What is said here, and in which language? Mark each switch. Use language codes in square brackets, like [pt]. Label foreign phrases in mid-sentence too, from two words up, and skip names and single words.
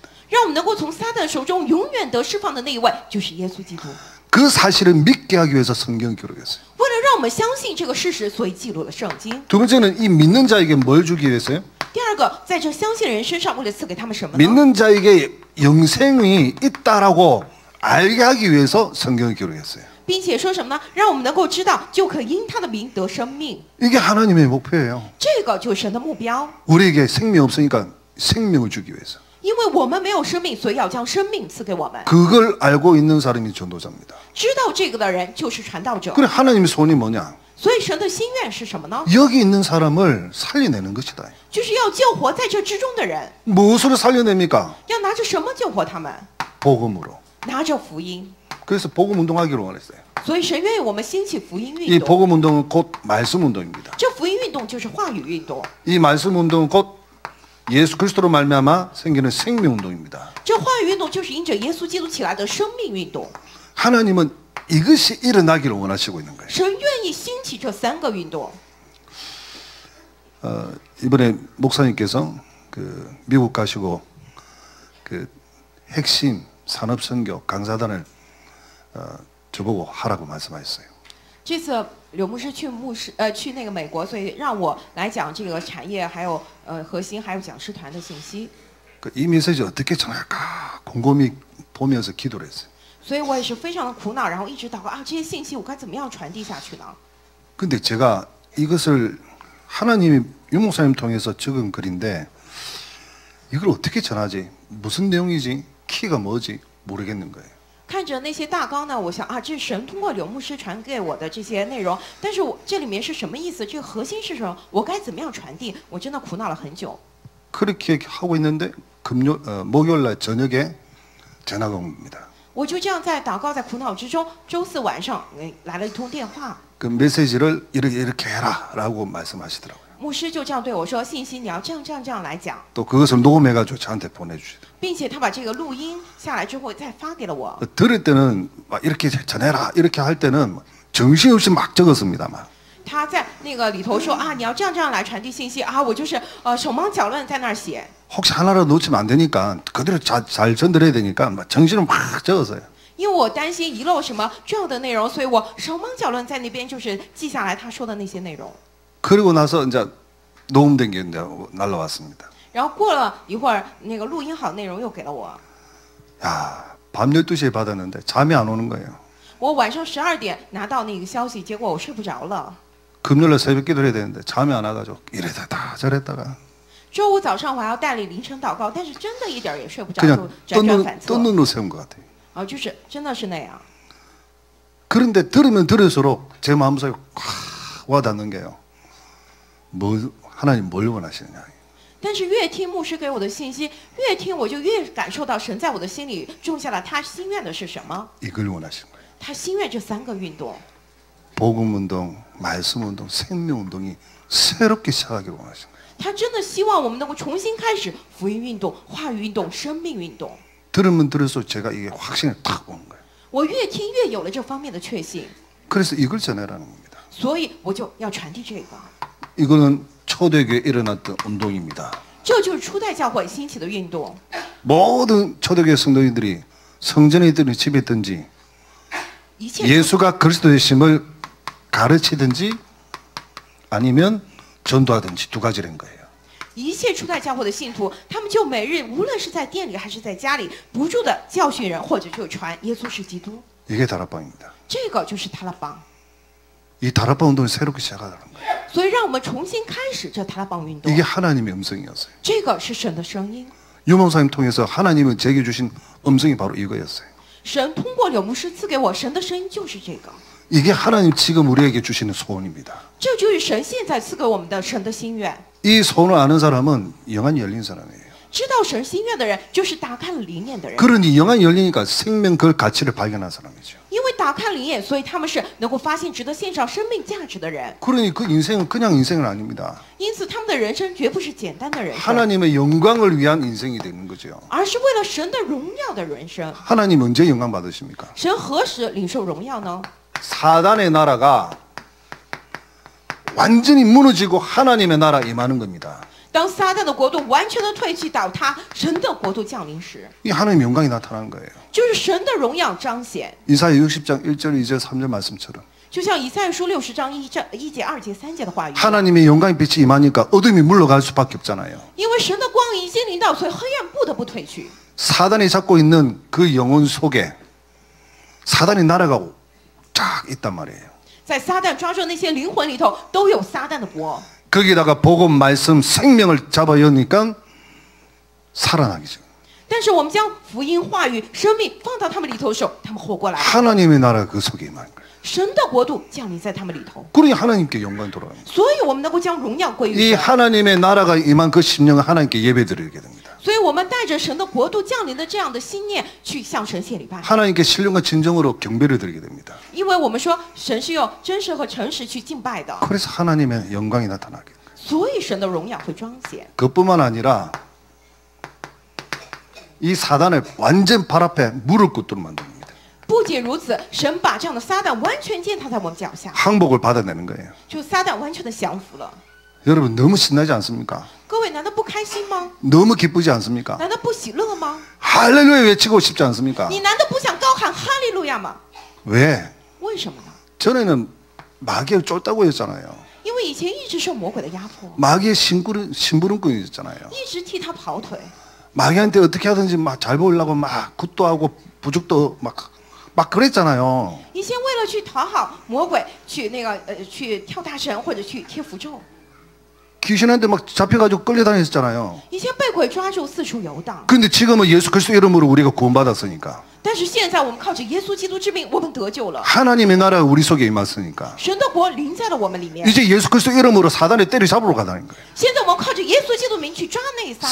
[zh] 让我们能够从撒旦手中永远得释放的那一位，就是耶稣基督。 [ko] 그 사실을 믿게 하기 위해서 성경을 기록했어요. [zh] 为了让我们相信这个事实，所以记录了圣经。 [ko] 두 번째는 이 믿는 자에게 뭘 주기 위해서요? [zh] 第二个在这相信的人身上，为了赐给他们什么呢？ [ko] 믿는 자에게 영생이 있다라고 알게 하기 위해서 성경을 기록했어요. [zh] 并且说什么呢？让我们能够知道，就可因他的名得生命。 [ko] 이게 하나님의 목표예요. [zh] 这个就是神的目标。 [ko] 우리에게 생명 없으니까 생명을 주기 위해서. [zh] 因为我们没有生命，所以要将生命赐给我们。 [ko] 그걸 알고 있는 사람이 전도자입니다. [zh] 知道这个的人就是传道者。 [ko] 그래 하나님의 소원이 뭐냐? [zh] 所以神的心愿是什么呢？ [ko] 여기 있는 사람을 살려내는 것이다. [zh] 就是要救活在这之中的人。 [ko] 무엇으로 살려냅니까? [zh] 要拿着什么救活他们？ [ko] 복음으로. [zh] 拿着福音。 [ko] 그래서 복음 운동하기로 원했어요. [zh] 所以神愿意我们兴起福音 [ko] 이 [zh] 运动。 [ko] 복음 운동은 곧 말씀 운동입니다. [zh] 这福音运动就是话语运动。 [ko] 이 말씀 운동은 곧 예수 그리스도로 말미암아 생기는 생명 운동입니다. [zh] 这话语运动就是因着耶稣基督起来的生命运动。 [ko] 하나님은 이것이 일어나기를 원하시고 있는 거예요. [zh] 神愿意兴起这三个运动。 [ko] 이번에 목사님께서 그 미국 가시고 그 핵심 산업 선교 강사단을 저보고 하라고 말씀하셨어요. [zh] 这次柳牧师去那个美国，所以让我来讲这个产业还有核心还有讲师团的信息。 [ko] 이 메시지 어떻게 전할까 곰곰이 보면서 기도를 했어요. [zh] 所以我也是非常的苦恼，然后一直祷告啊，这些信息我该怎么样传递下去呢？ [ko] 근데 제가 이것을 하나님이 유 목사님 통해서 적은 글인데 이걸 어떻게 전하지? 무슨 내용이지? 키가 뭐지? 모르겠는 거예요. [zh] 看着那些大纲呢，我想啊，这是神通过柳牧师传给我的这些内容，但是我这里面是什么意思？这个核心是什么？我该怎么样传递？我真的苦恼了很久。 [ko] 그렇게 하고 있는데 목요일 날 저녁에 전화가 옵니다. [zh] 我就这样在祷告，在苦恼之中，周四晚上来了一通电话， [ko] 그 메시지를 이렇게 해라라고 말씀하시더라고요. [zh] 牧师就这样对我说：“信息你要这样来讲。” [ko] 또 그것을 녹음해가지고 저한테 보내주시더라고요. [zh] 并且他把这个录音下来之后再发给了我。 [ko] 들을 때는 막 이렇게 전해라 이렇게 할 때는 정신없이 막 적었습니다. 막. [zh] 他在那个里头说啊，你要这样来传递信息啊，我就是手忙脚乱在那儿写。 [ko] 혹시 하나라도 놓치면 안 되니까 그대로 잘 전달해야 되니까 막 정신을 막 적었어요. [zh] 因为我担心遗漏什么重要的内容，所以我手忙脚乱在那边就是记下来他说的那些内容。 [ko] 그리고 나서 이제 녹음된 게 이제 날라왔습니다. [zh] 然后过了一会儿，那个录音好的内容又给了我。 [ko] 야, 밤 12시에 받았는데 잠이 안 오는 거예요. [zh] 我晚上12点拿到那个消息，结果我睡不着了。 [ko] 금요일날 새벽 기도를 해야 되는데 잠이 안 와가지고 이랬다가 저랬다가 [zh] 周五早上我还要带领凌晨祷告，但是真的一点也睡不着， [ko] 그냥 [zh] 就辗转反侧。 [ko] 뜬 눈으로 세운 것 같아요. [zh] 就是真的是那样。 [ko] 그런데 들으면 들을수록 제 마음속에 확 와닿는 게요. 하나님 뭘 원하시느냐. [zh] 但是越听牧师给我的信息，越听我就越感受到神在我的心里种下了他心愿的是什么？ [ko] 이걸 원하시는 거예요. [zh] 他心愿这三个运动， [ko] 복음 운동, 말씀 운동, 생명 운동이 새롭게 시작하기를 원하시는 거예요. [zh] 他真的希望我们能够重新开始福音运动、话语运动、生命运动。 [ko] 들으면 들을수록 제가 이게 확신이 탁 오는 거예요. [zh] 我越听越有了这方面的确信， [ko] 그래서 이걸 전해라는 겁니다. [zh] 所以我就要传递这个。 [ko] 이거는 초대교회에 일어났던 운동입니다. [zh] 这就是初代教会兴起的运动。 [ko] 모든 초대교회 성도인들이 성전에 있든지 집에 있든지 [zh] 一切 [ko] 예수가 그리스도 되심을 가르치든지 아니면 전도하든지 두 가지라는 거예요. [zh] 一切初代教会的信徒，他们就每日无论是在店里还是在家里，不住的教训人，或者就传耶稣是基督。 [ko] 이게 다락방입니다. [zh] 这个就是塔拉邦。 [ko] 이 다락방 운동을 새롭게 시작하라는 거예요. [zh] 所以让我们重新开始这塔拉邦运动。 [ko] 이게 하나님의 음성이었어요. [zh] 这个是神的声音。 [ko] 유목사님 통해서 하나님은 제게 주신 음성이 바로 이거였어요. [zh] 神通过柳牧师赐给我神的声音就是这个。 [ko] 이게 하나님 지금 우리에게 주시는 소원입니다. [zh] 这就是神现在赐给我们的神的心愿。 [ko] 이 소원을 아는 사람은 영안이 열린 사람이에요. [zh] 知道神心愿的人，就是打开了灵眼的人。 [ko] 그러니 영안이 열리니까 생명 그 가치를 발견한 사람이죠. [zh] 因为打开灵眼，所以他们是能够发现值得献上生命价值的人。 [ko] 그러니 그 인생은 그냥 인생은 아닙니다. [zh] 因此，他们的人生绝不是简单的人生， [ko] 하나님의 영광을 위한 인생이 되는 거죠. [zh] 而是为了神的荣耀的人生。 [ko] 하나님 언제 영광 받으십니까? [zh] 神何时领受荣耀呢？ [ko] 사단의 나라가 완전히 무너지고 하나님의 나라 임하는 겁니다. [zh] 当撒旦的国度完全的退去倒塌，神的国度降临时， [ko] 이 하나님의 영광이 나타나는 거예요. [zh] 就是神的荣耀彰显。 [ko] 이사야 60장 1절 2절 3절 말씀처럼 [zh] 就像以赛亚书60章1节、2节、3节的话语， [ko] 하나님의 영광의 빛이 임하니까 어둠이 물러갈 수밖에 없잖아요. [zh] 因为神的光已经临到，所以黑暗不得不退去。 [ko] 사단이 잡고 있는 그 영혼 속에 사단이 날아가고 쫙 있단 말이에요. [zh] 在撒旦抓住那些灵魂里头，都有撒旦的国。 [ko] 거기다가 복음, 말씀, 생명을 잡아여니까 살아나기죠. [zh] 但是我们将福音、话语、生命放到他们里头的时候，他们活过来了。 [ko] 하나님의 나라가 그 속에 임하는 거예요. [zh] 神的国度降临在他们里头， [ko] 그러니 하나님께 영광이 돌아갑니다. [zh] 所以我们能够将荣耀归于 [ko] 이 [zh] 神。 [ko] 하나님의 나라가 임한 그 심령을 하나님께 예배드리게 됩니다. [zh] 所以我们带着神的国度降临的这样的心念去向神献礼拜， [ko] 하나님께 신령과 진정으로 경배를 드리게 됩니다. [zh] 因为我们说神是用真实和诚实去敬拜的， [ko] 그래서 하나님의 영광이 나타나게 돼요. [zh] 所以神的荣耀会彰显。 [ko] 그뿐만 아니라 이 사단을 완전 발 앞에 무릎 꿇도록 만듭니다. [zh] 不仅如此，神把这样的撒旦完全践踏在我们脚下， [ko] 항복을 받아내는 거예요. [zh] 就撒旦完全的降服了。 [ko] 여러분 너무 신나지 않습니까? [zh] 各位难道不开心吗？ [ko] 너무 기쁘지 않습니까? [zh] 难道不喜乐吗？ [ko] 할렐루야 외치고 싶지 않습니까? [zh] 你难道不想高喊哈利路亚吗？ [ko] 왜? [zh] 为什么呢？ [ko] 전에는 마귀를 쫓다고 했잖아요. [zh] 因为以前一直受魔鬼的压迫， [ko] 마귀의 심부름꾼이었잖아요. [zh] 一直替他跑腿， [ko] 마귀한테 어떻게 하든지 막 잘 보이려고 막 굿도 하고 부죽도 막 그랬잖아요. [zh] 以前为了去讨好魔鬼，去去跳大神或者去贴符咒， [ko] 귀신한테 막 잡혀가지고 끌려다녔잖아요. [zh] 以前被鬼抓住四处游荡。 [ko] 그런데 지금은 예수 그리스도 이름으로 우리가 구원받았으니까 [zh] 但是现在我们靠着耶稣基督之名，我们得救了。 [ko] 하나님의 나라가 우리 속에 임했으니까 [zh] 神的国临在了我们里面。 [ko] 이제 예수 그리스도 이름으로 사단을 때려잡으러 가다는 거예요. [zh] 现在我们靠着耶稣基督名去抓那撒旦，